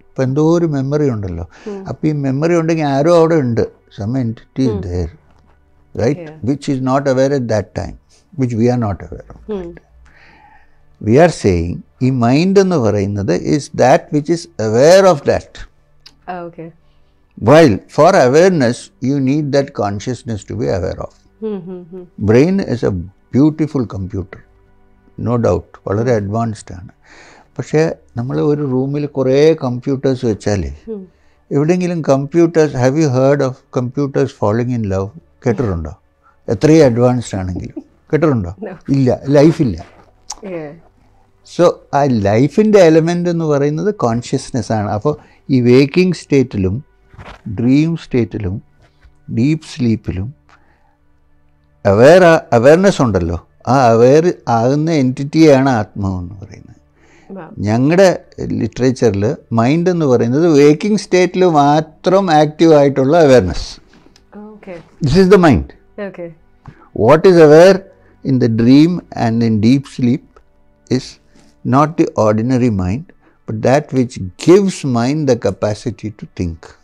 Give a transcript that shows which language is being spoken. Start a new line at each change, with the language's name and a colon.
Malayalam: ഇപ്പം എന്തോ ഒരു മെമ്മറി ഉണ്ടല്ലോ. അപ്പോൾ ഈ മെമ്മറി ഉണ്ടെങ്കിൽ ആരോ അവിടെ ഉണ്ട്,
English: Some entity is there, right, which is not aware at that time, which we are not aware of. We are saying ഈ mind
Malayalam: എന്ന് പറയുന്നത്
English: Is that which is aware of that. While for awareness you need that consciousness to be aware of. Brain is a beautiful computer, no doubt,
Malayalam: വളരെ advanced ആണ്. പക്ഷേ നമ്മൾ ഒരു റൂമിൽ കുറേ കമ്പ്യൂട്ടേഴ്സ് വെച്ചാലേ എവിടെയെങ്കിലും computers,
English: Have you heard of computers falling in love?
Malayalam: കേട്ടിട്ടുണ്ടോ? എത്രയും അഡ്വാൻസ്ഡ് ആണെങ്കിലും കേട്ടിട്ടുണ്ടോ? ഇല്ല, ലൈഫില്ല. സോ ആ ലൈഫിൻ്റെ എലമെൻ്റ് എന്ന് പറയുന്നത് കോൺഷ്യസ്നെസ് ആണ്. അപ്പോൾ ഈ വേക്കിംഗ് സ്റ്റേറ്റിലും ഡ്രീം സ്റ്റേറ്റിലും ഡീപ്പ് സ്ലീപ്പിലും അവെയർനെസ് ഉണ്ടല്ലോ, ആ അവെയർ ആകുന്ന എൻറ്റിറ്റിയാണ് ആത്മാവെന്ന് പറയുന്നത്. ഞങ്ങളുടെ ലിറ്ററേച്ചറിൽ മൈൻഡ് എന്ന് പറയുന്നത് വേക്കിംഗ് സ്റ്റേറ്റിൽ മാത്രം ആക്റ്റീവ് ആയിട്ടുള്ള awareness.
English: This is the mind. What is aware in the dream and in deep sleep is not the ordinary mind, but that which gives mind the capacity to think.